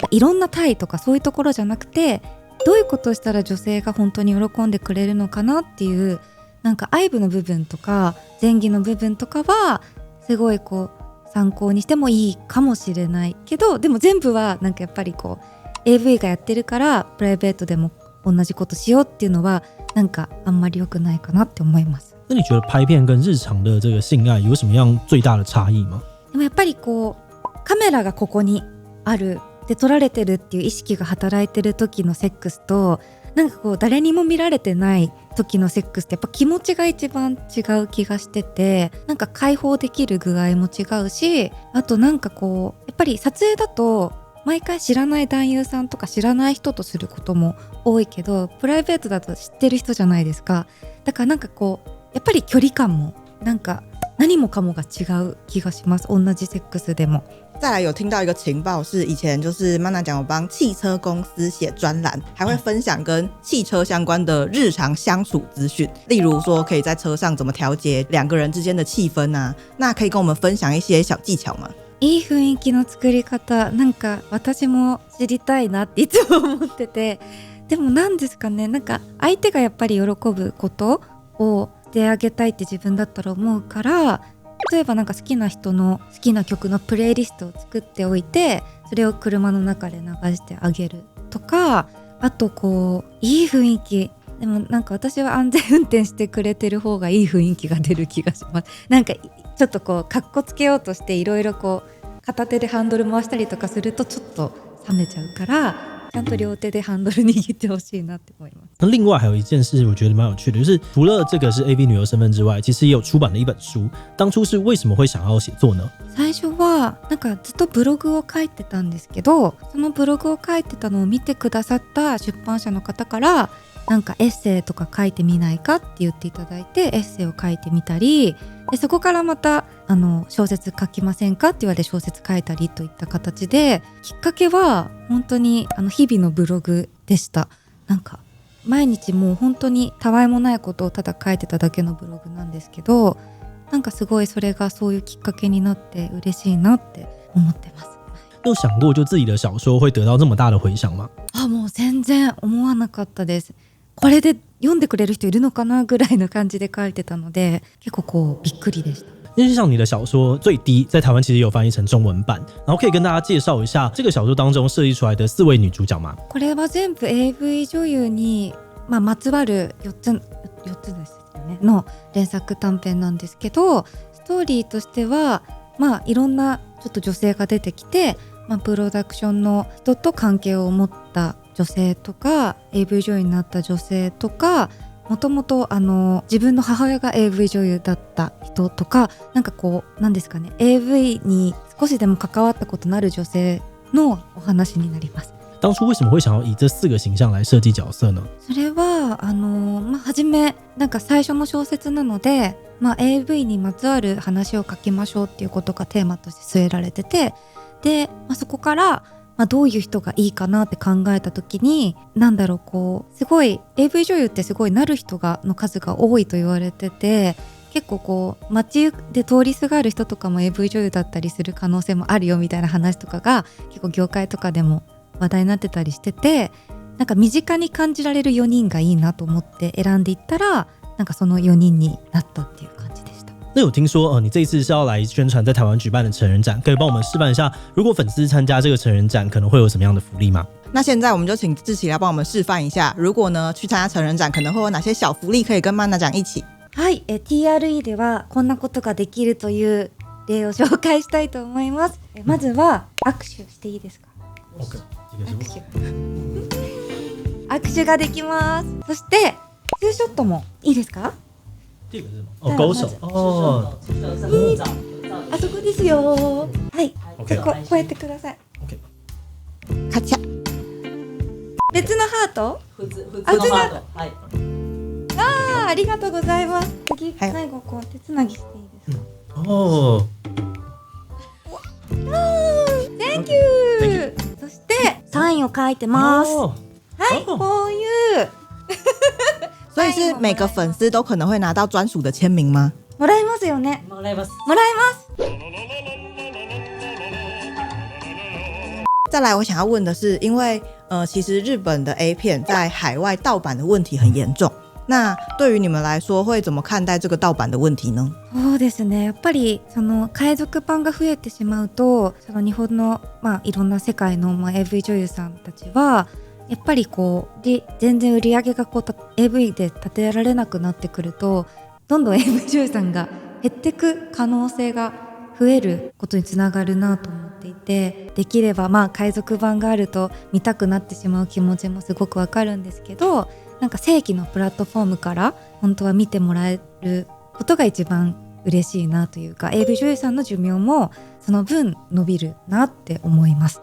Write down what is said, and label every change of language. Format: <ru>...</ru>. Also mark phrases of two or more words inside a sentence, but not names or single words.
<ja>いろんな体とかそういうところじゃなくてどういうことをしたら女性が本当に喜んでくれるのかなっていうなんか愛部の部分とか前戯の部分とかはすごいこう参考にしてもいいかもしれないけど、でも全部はなんかやっぱりこう AV がやってるからプライベートでも同じことしようっていうのはなんかあんまり良くないかなって思います。</ja> <zh>那你觉得拍片跟日常的这个性爱有什么样最大的差异吗？</zh> <ja>でもやっぱりこうカメラがここにあるで撮られてるっていう意識が働いてる時のセックスとなんかこう誰にも見られてない時のセックスってやっぱ気持ちが一番違う気がしてて、なんか解放できる具合も違うし、あとなんかこうやっぱり撮影だと毎回知らない男優さんとか知らない人とすることも多いけどプライベートだと知ってる人じゃないですか。だからなんかこうやっぱり距離感もなんか何もかもが違う気がします。同じセックスでも。</ja> <zh>再来有听到一个情报是以前就是 Mana 讲有帮汽车公司写专栏，还会分享跟汽车相关的日常相处资讯，例如说可以在车上怎么调节两个人之间的气氛啊，那可以跟我们分享一些小技巧吗？</zh> <ja>いい雰囲気の作り方なんか私も知りたいなっていつも思ってて、でも何ですかね、なんか相手がやっぱり喜ぶことをしてあげたいって自分だったら思うから、例えばなんか好きな人の好きな曲のプレイリストを作っておいてそれを車の中で流してあげるとか、あとこういい雰囲気でもなんか私は安全運転してくれてる方がいい雰囲気が出る気がします。なんかちょっとこうカッコつけようとしていろいろこう片手でハンドル回したりとかするとちょっと冷めちゃうからちゃんと両手でハンドル握ってほしいなって思います。</ja> <zh>那另外还有一件事我觉得蛮有趣的，就是除了这个是 AV 女优身份之外，其实也有出版了一本书。当初是为什么会想要写作呢？</zh> <ja>最初はなんかずっとブログを書いてたんですけど、そのブログを書いてたのを見てくださった出版社の方からなんかエッセイとか書いてみないかって言っていただいてエッセイを書いてみたりで、そこからまた小説書きませんかって言われて小説書いたりといった形で、きっかけは本当に日々のブログでした。なんか毎日もう本当にたわいもないことをただ書いてただけのブログなんですけど、なんかすごいそれがそういうきっかけになって嬉しいなって思ってます。</ja> <zh>有想过就自己的小说会得到这么大的回响吗？</zh> <ja>もう全然思わなかったです。これで読んでくれる人いるのかなぐらいの感じで書いてたので結構こうびっくりでした。</ja> <zh>因为像你的小说最低在台湾其实有翻译成中文版，然后可以跟大家介绍一下这个小说当中设计出来的4位女主角吗？</zh> <ja>これは全部 AV 女優に、まつわる4つですよねの連作短編なんですけど、ストーリーとしてはいろんなちょっと女性が出てきて、プロダクションの人と関係を持った女性とか AV 女優になった女性とか、もともと自分の母親が AV 女優だった人とか、なんかこうなんですかね、 AV に少しでも関わったことのある女性のお話になります。</ja> <zh>当初为什么会想要以这4个形象来设计角色呢？</zh> <ja>それは初めなんか最初の小説なので、AV にまつわる話を書きましょうっていうことがテーマとして据えられてて、で、そこからどういう人がいいかなって考えた時に、すごい AV 女優ってすごいなる人の数が多いと言われてて、結構街で通りすがる人とかも AV 女優だったりする可能性もあるよみたいな話とかが結構業界とかでも話題になってたりしてて、なんか身近に感じられる4人がいいなと思って選んでいったら、なんかその4人になったっていう感じでした。</ja> <zh>那有听说你这一次是要来宣传在台湾举办的成人展，可以帮我们示范一下，如果粉丝参加这个成人展可能会有什么样的福利吗？那现在我们就请志祺来帮我们示范一下，如果呢去参加成人展可能会有哪些小福利可以跟曼娜讲一起。</zh> <ja>はい、TRE ではこんなことができるという例を紹介したいと思います。まずは握手していいですか？ OK，握手ができます。そしてツーショットもいいですか？</ja> <zh>第一个是什么？勾手哦，</zh> <ja>あそこですよ。はい、 OK こうやってください。 OK，カチャ。別のハート？普通のハート。はい。ありがとうございます。次、はい最後こう手つなぎしていいですか？哦</ja> <en>Thank you。</en> <ja>そしてサインを書いてます。哦，はい、こういう</ja> <zh>所以是每个粉丝都可能会拿到专属的签名吗？</zh> <ja>もらえますよね。もらいます。もらえます。</ja> <zh>再来，我想要问的是，因为其实日本的 A 片在海外盗版的问题很严重。那对于你们来说，会怎么看待这个盗版的问题呢？</zh> <ja>そうですね。やっぱりその海賊版が増えてしまうと、その日本のいろんな世界のAV 女優さんたちはやっぱり全然売り上げがAV で立てられなくなってくると、どんどん AV 女優さんが減ってく可能性が増えることにつながるなと思っていて、できれば海賊版があると見たくなってしまう気持ちもすごくわかるんですけど、なんか正規のプラットフォームから本当は見てもらえることが一番嬉しいなというか、 AV 女優さんの寿命もその分伸びるなって思います。</ja>